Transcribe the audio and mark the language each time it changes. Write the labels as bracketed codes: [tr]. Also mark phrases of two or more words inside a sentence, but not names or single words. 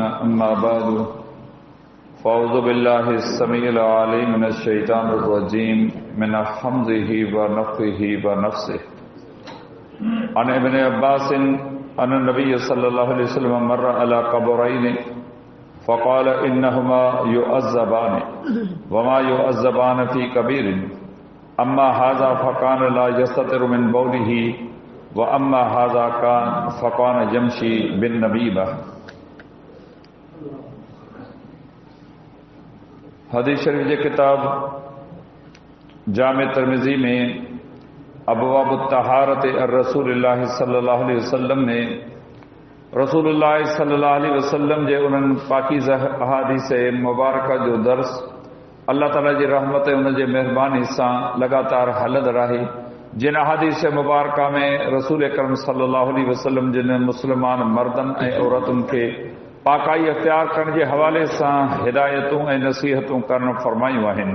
[ar] أما بعد فأعوذ بالله السميع العليم من الشيطان الرجيم من همزه ونفخه ونفسه عن ابن عباس عن النبي صلى الله عليه وسلم مر على قبرين فقال إنهما يعذبان وما يعذبان في كبير أما هذا فكان لا يستتر من بوله وأما هذا فكان يمشي بالنبيبة. [sd] हदीस शरीफ की किताब जामे तिर्मिज़ी में अबवाब तहारत रसूलुल्लाह [ar] صلى الله عليه وسلم [sd] में रसूलुल्लाह [ar] صلى الله عليه وسلم [sd] जे उन्हनि पाकीज़ा अहादीस मुबारक जो दर्स अल्लाह ताला जी रहमत उन जे मेहरबानी सां लगातार हलंदड़ आहे। जिन अहादीस मुबारक में रसूल अकरम [ar] صلى الله عليه وسلم [sd] जिन मुस्लमान मर्दन ऐं औरतुनि खे पाकाई अख्तियार करण जे हवाले सां हिदायतूं ऐं नसीहतूं करण फरमायूं आहिनि।